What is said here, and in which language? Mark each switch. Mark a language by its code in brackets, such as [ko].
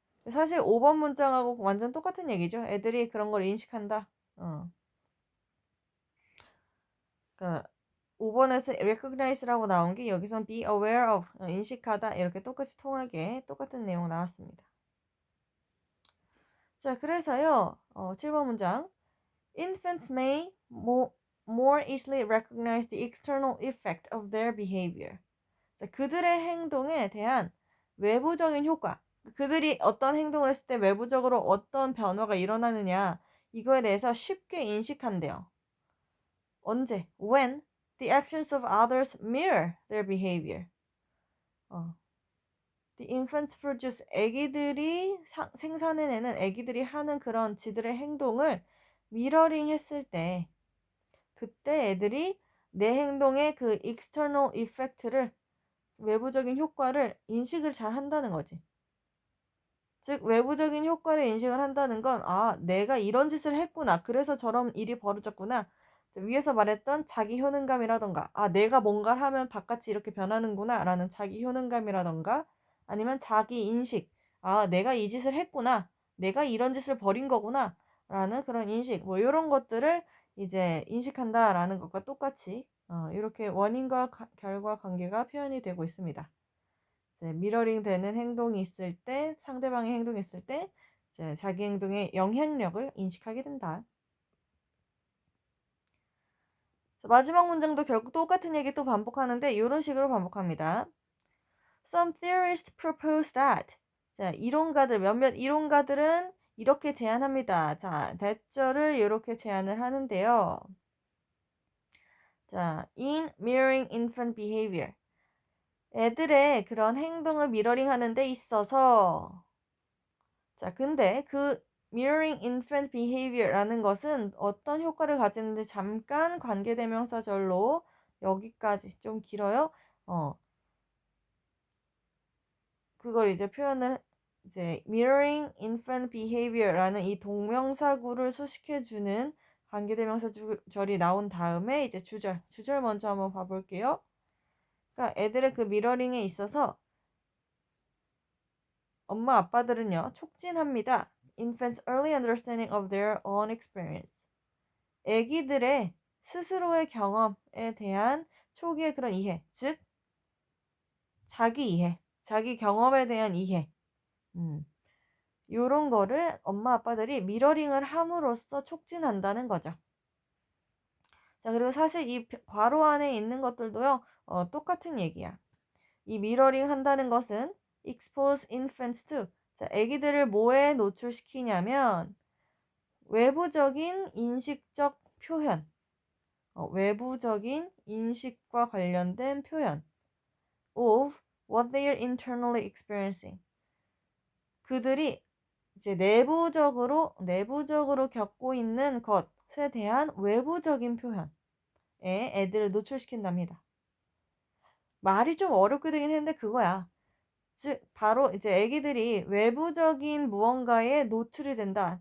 [ko] 사실 5번 문장하고 완전 똑같은 얘기죠. 애들이 그런 걸 인식한다. 그러니까 5번에서 recognize라고 나온 게 여기선 [en] be aware of, [ko] 인식하다 이렇게 똑같이 통하게 똑같은 내용 나왔습니다. 자, 그래서요. 7번 문장. [en] Infants may more easily recognize the external effect of their behavior. [ko] 자, 그들의 행동에 대한 외부적인 효과. 그들이 어떤 행동을 했을 때 외부적으로 어떤 변화가 일어나느냐. 이거에 대해서 쉽게 인식한대요. 언제? [en] When the actions of others mirror their behavior. The infants produce [ko] 애기들이 생산해내는 애기들이 하는 그런 지들의 행동을 미러링 했을 때 그때 애들이 내 행동의 그 [en] external effect [ko] 를 외부적인 효과를 인식을 잘 한다는 거지. 즉 외부적인 효과를 인식을 한다는 건 내가 이런 짓을 했구나. 그래서 저런 일이 벌어졌구나. 위에서 말했던 자기 효능감이라던가 내가 뭔가를 하면 바깥이 이렇게 변하는구나 라는 자기 효능감이라던가 아니면 자기 인식 내가 이 짓을 했구나. 내가 이런 짓을 벌인 거구나 라는 그런 인식 뭐 이런 것들을 이제 인식한다라는 것과 똑같이 이렇게 원인과 결과 관계가 표현이 되고 있습니다. 미러링 되는 행동이 있을 때 상대방의 행동이 있을 때 이제 자기 행동의 영향력을 인식하게 된다. 마지막 문장도 결국 똑같은 얘기 또 반복하는데 이런 식으로 반복합니다. [en] Some theorists propose that. [ko] 자, 이론가들 몇몇 이론가들은 이렇게 제안합니다. 자, that절을 이렇게 제안을 하는데요. [en] 자, in mirroring infant behavior. [ko] 애들의 그런 행동을 미러링 하는 데 있어서 자, 근데 그 [en] mirroring infant behavior [ko] 라는 것은 어떤 효과를 가지는지 잠깐 관계대명사절로 여기까지 좀 길어요. 그걸 이제 표현을 이제 [en] mirroring infant behavior [ko] 라는 이 동명사구를 수식해주는 관계대명사절이 나온 다음에 이제 주절 먼저 한번 봐볼게요. 그러니까 애들의 그 미러링에 있어서 엄마 아빠들은요 촉진합니다. [en] Infants' early understanding of their own experience. [ko] 아기들의 스스로의 경험에 대한 초기의 그런 이해, 즉 자기 이해, 자기 경험에 대한 이해. 요런 거를 엄마 아빠들이 미러링을 함으로써 촉진한다는 거죠. 자, 그리고 사실 이 괄호 안에 있는 것들도요. 똑같은 얘기야. 이 미러링 한다는 것은 [en] expose infants to [ko] 자, 아기들을 뭐에 노출시키냐면 외부적인 인식적 표현 외부적인 인식과 관련된 표현 of [en] what they are internally experiencing. [ko] 그들이 이제 내부적으로 겪고 있는 것에 대한 외부적인 표현에 애들을 노출시킨답니다. 말이 좀 어렵게 되긴 했는데 그거야. 즉 바로 이제 애기들이 외부적인 무언가에 노출이 된다.